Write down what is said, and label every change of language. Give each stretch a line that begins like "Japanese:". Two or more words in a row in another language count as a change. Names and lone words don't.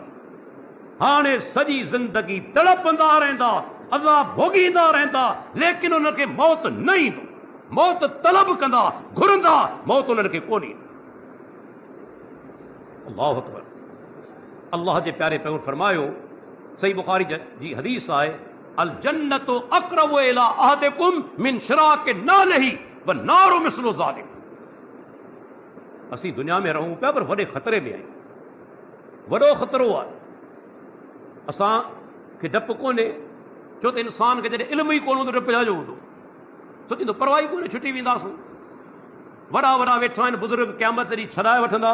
Sindhi: हाणे सॼी ज़िंदगी तड़पंदा रहंदा, अज़ाब भोगींदा रहंदा, लेकिन उन्हनि खे मौत न ईंदो। मौत तलब कंदा, घुरंदा, मौत उन्हनि खे कोन ईंदी।
Arabic: الله أكبر.
Sindhi: अल्लाह जे प्यारे पैगंबर फरमायो, सही बुखारी जी हदीस आहे,
Arabic: الجنة أقرب إلى أحدكم من شراك نعله والنار مثل ذلك.
Sindhi: असीं दुनिया में रहूं पिया पर वॾे ख़तरे में आहियूं। वॾो ख़तरो आहे। असांखे डपु कोन्हे, छो त इंसान खे जॾहिं इल्मु ई कोन हूंदो डपु छाजो हूंदो? सोचींदो परवाही कोन्हे, छुटी वेंदासूं। वॾा वॾा वेठा आहिनि बुज़ुर्ग, क़यामत ॾींहुं छॾाए वठंदा।